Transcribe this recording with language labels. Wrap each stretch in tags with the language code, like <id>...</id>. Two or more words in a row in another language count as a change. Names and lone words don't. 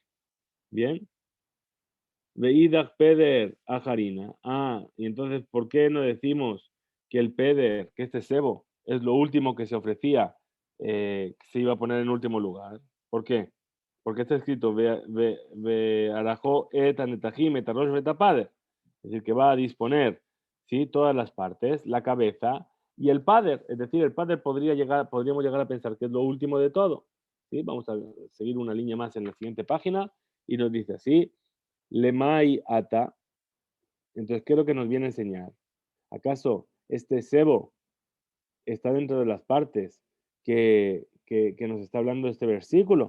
<arc>Bien. ואידך פדר אחרינא.</arc> <es>Y entonces, ¿por qué no decimos que el Peder, que este sebo, es lo último que se ofrecía, que se iba a poner en último lugar? ¿Por qué? Porque está escrito</es> <he>ו ערך את הנתחים את הראש ואת הפדר.</he> <es>Es decir, que va a disponer, ¿sí?, todas las partes, la cabeza y el pader. Es decir, el pader podríamos llegar a pensar que es lo último de todo. ¿Sí? Vamos a seguir una línea más en la siguiente página y nos dice así.</es> <arc>למאי אתא.</arc> <es>Entonces, ¿qué es lo que nos viene a enseñar? ¿Acaso este sebo está dentro de las partes que nos está hablando este versículo?</es>